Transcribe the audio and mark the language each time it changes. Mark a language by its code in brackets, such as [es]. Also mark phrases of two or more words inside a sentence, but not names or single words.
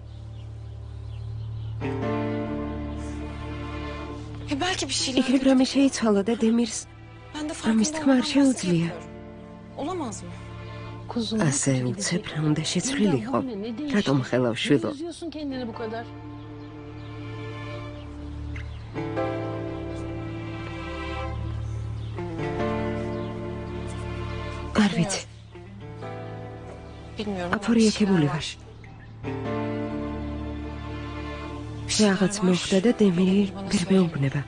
[tr] Belki bir şeyler. [ka] იქნებ რამე შეიცვალა და დემირს [tr] Ben de [ka] ამის თქმა არ შეუძლია. [tr] Olamaz mı? [ka] ასე უცებ რა უნდა შეცვლილიყო. რატომ ხელავ შვილო? [tr] Üzüyorsun kendini bu kadar. [ka] არ ვიცი, [tr] Bilmiyorum. [ka] აფორიაქებული ვარ. რაღაც მოხდა და დემირი ვერ მეუბნება.